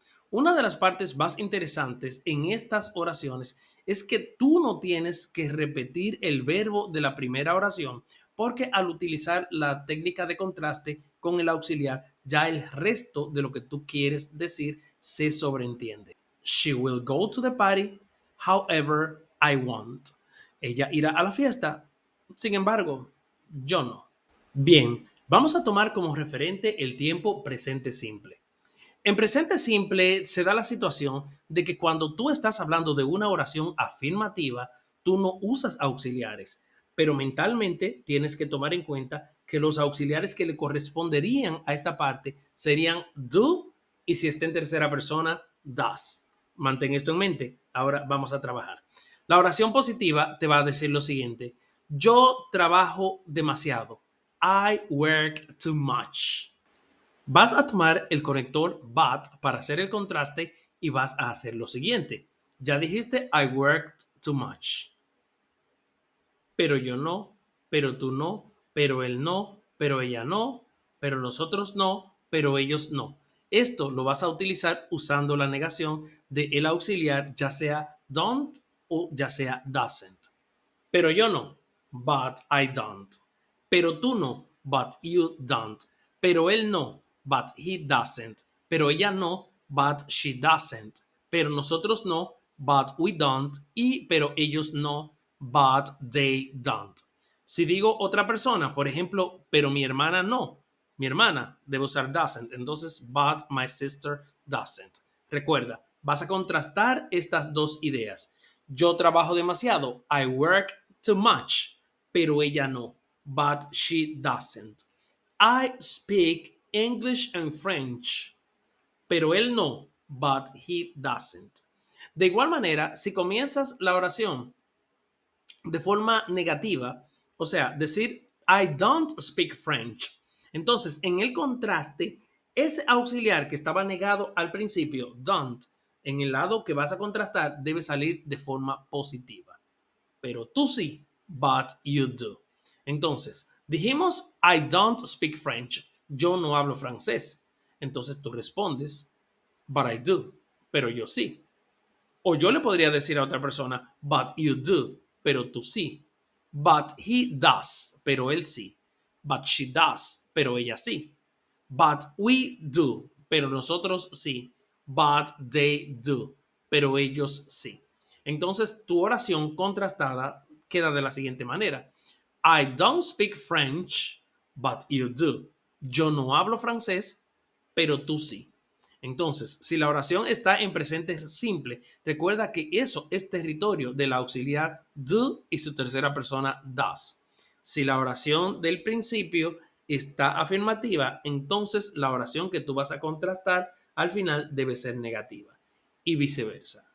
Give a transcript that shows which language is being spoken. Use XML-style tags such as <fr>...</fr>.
<es>Una de las partes más interesantes en estas oraciones es que tú no tienes que repetir el verbo de la primera oración, porque al utilizar la técnica de contraste con el auxiliar, ya el resto de lo que tú quieres decir se sobreentiende.</es> <en>She will go to the party, however, I won't.</en> <es>Ella irá a la fiesta, sin embargo, yo no. Bien, vamos a tomar como referente el tiempo presente simple. En presente simple se da la situación de que cuando tú estás hablando de una oración afirmativa, tú no usas auxiliares, pero mentalmente tienes que tomar en cuenta que los auxiliares que le corresponderían a esta parte serían do y si está en tercera persona, does. Mantén esto en mente. Ahora vamos a trabajar. La oración positiva te va a decir lo siguiente. Yo trabajo demasiado.</es> <en>I work too much.</en> <es>Vas a tomar el conector but para hacer el contraste y vas a hacer lo siguiente. Ya dijiste</es> <en>I worked too much.</en> <es>Pero yo no, pero tú no, pero él no, pero ella no, pero nosotros no, pero ellos no. Esto lo vas a utilizar usando la negación de el auxiliar, ya sea don't o ya sea doesn't. Pero yo no,</es> <en>but I don't.</en> <es>Pero tú no,</es> <en>but you don't.</en> <es>Pero él no,</es> <en>but he doesn't.</en> <es>Pero ella no,</es> <en>but she doesn't.</en> <es>Pero nosotros no,</es> <en>but we don't.</en> <es>Y pero ellos no,</es> <en>but they don't.</en> <es>Si digo otra persona, por ejemplo, pero mi hermana no, mi hermana debe usar doesn't.</es> <en>Entonces, but my sister doesn't.</en> <es>Recuerda, vas a contrastar estas dos ideas. Yo trabajo demasiado.</es> <en>I work too much.</en> <es>Pero ella no.</es> <en>But she doesn't. I speak English and French.</en> <es>Pero él no.</es> <en>But he doesn't.</en> <es>De igual manera, si comienzas la oración de forma negativa, o sea, decir</es> <en>I don't speak French.</en> <es>Entonces, en el contraste, ese auxiliar que estaba negado al principio, don't, en el lado que vas a contrastar, debe salir de forma positiva. Pero tú sí,</es> <en>but you do.</en> <es>Entonces, dijimos</es> <en>I don't speak French.</en> <es>Yo no hablo francés. Entonces tú respondes,</es> <en>but I do.</en> <es>Pero yo sí. O yo le podría decir a otra persona,</es> <en>but you do,</en> <es>pero tú sí.</es> <en>But he does,</en> <es>pero él sí.</es> <en>But she does,</en> <es>pero ella sí.</es> <en>But we do,</en> <es>pero nosotros sí.</es> <en>But they do,</en> <es>pero ellos sí. Entonces tu oración contrastada queda de la siguiente manera.</es> <en>I don't speak French, but you do.</en> <es>Yo no hablo francés, pero tú sí. Entonces, si la oración está en presente simple, recuerda que eso es territorio del auxiliar do y su tercera persona does. Si la oración del principio está afirmativa, entonces la oración que tú vas a contrastar al final debe ser negativa y viceversa.</es>